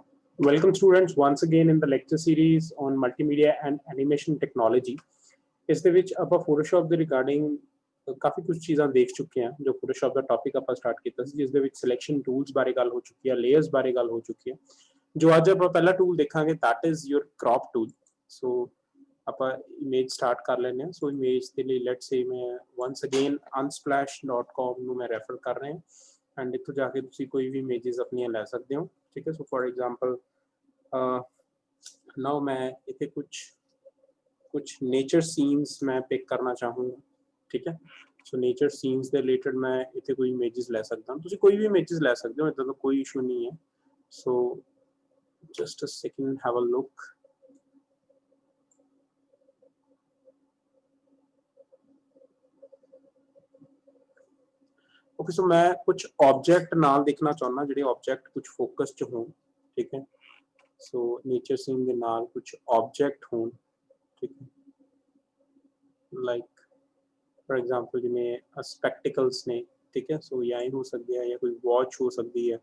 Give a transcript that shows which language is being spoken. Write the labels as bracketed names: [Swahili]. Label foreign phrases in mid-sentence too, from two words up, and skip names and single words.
[English] Welcome students once again in the lecture series on multimedia and animation technology। [Punjabi] ਇਸ ਦੇ ਵਿੱਚ ਆਪਾਂ Photoshop ਦੇ ਰਿਗਾਰਡਿੰਗ ਕਾਫੀ ਕੁਝ ਚੀਜ਼ਾਂ ਦੇਖ ਚੁੱਕੇ ਹਾਂ। ਜੋ Photoshop ਦਾ ਟੌਪਿਕ ਆਪਾਂ ਸਟਾਰਟ ਕੀਤਾ ਸੀ, ਜਿਸ ਦੇ ਵਿੱਚ [English] selection tools [Punjabi] ਬਾਰੇ ਗੱਲ ਹੋ ਚੁੱਕੀ ਹੈ, ਲੇਅਰਸ ਬਾਰੇ ਗੱਲ ਹੋ ਚੁੱਕੀ ਹੈ। ਜੋ ਅੱਜ ਆਪਾਂ ਪਹਿਲਾ ਟੂਲ ਦੇਖਾਂਗੇ [English] that is your crop tool। [Punjabi] ਸੋ ਆਪਾਂ ਇਮੇਜ ਸਟਾਰਟ ਕਰ ਲੈਂਦੇ ਹਾਂ। ਸੋ ਇਮੇਜ ਦੇ ਲਈ [English] let's say [Punjabi] ਮੈਂ [English] once again [Punjabi] unsplash.com ਨੂੰ ਮੈਂ ਰੈਫਰ ਕਰ ਰਿਹਾ ਹਾਂ ਐਂਡ ਇੱਥੋਂ ਜਾ ਕੇ ਤੁਸੀਂ ਕੋਈ ਵੀ ਇਮੇजेस ਆਪਣੀਆਂ ਲੈ ਸਕਦੇ ਹੋ। [Hindi] ठीक है, [English] so for example now [Hindi] मैं इतने कुछ [English] nature scenes [Hindi] मैं पिक करना चाहूँगा। ठीक है, [English] so nature scenes [Hindi] के रिलेटेड मैं इतने कोई इमेजेस ले सकता हूँ। तुसी कोई भी इमेजेस ले सकते हो, इतना तो कोई इशू नहीं है। [English] So just a second, have a look. okay, so [Punjabi] ਮੈਂ ਕੁਝ ਆਬਜੈਕਟ ਨਾਲ ਦੇਖਣਾ ਚਾਹਨਾ, ਜਿਹੜੇ ਆਬਜੈਕਟ ਕੁਝ ਫੋਕਸ ਚ ਹੋਣ। ਠੀਕ ਹੈ, ਸੋ [English] nature scene [Punjabi] ਕੇ ਨਾਲ ਕੁਝ ਆਬਜੈਕਟ ਹੋਣ। ਠੀਕ ਹੈ, [English] like for example [Punjabi] ਜਿਵੇਂ ਸਪੈਕਟੀਕਲਸ ਨੇ। [Hindi] ठीक है, सो या हो सकती है या कोई वॉच हो सकती है।